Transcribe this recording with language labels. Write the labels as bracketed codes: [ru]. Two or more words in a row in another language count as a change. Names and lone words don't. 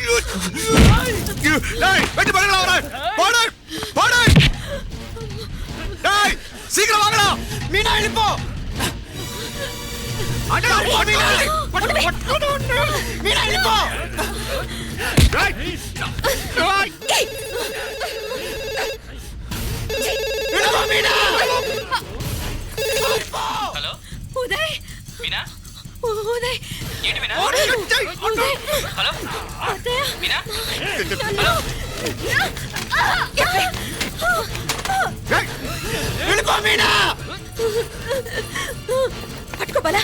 [ta] டேய் வெட்டி பறங்கடா அவரை போடு போடு டேய் சீக்கிரம் வாங்கடா மீனா எழுப்போ அடடா மீனா மீனா எழுப்போ டேய் டேய் எழுப்போ மீனா [te] హలో ఉదయ్ మీనా ఉదయ్ ఏంటి మీనా ఉదయ్ హలో అత్తయ్య మీనా [ta] எழுப்போ மீனா [te] పట్టుకో బలా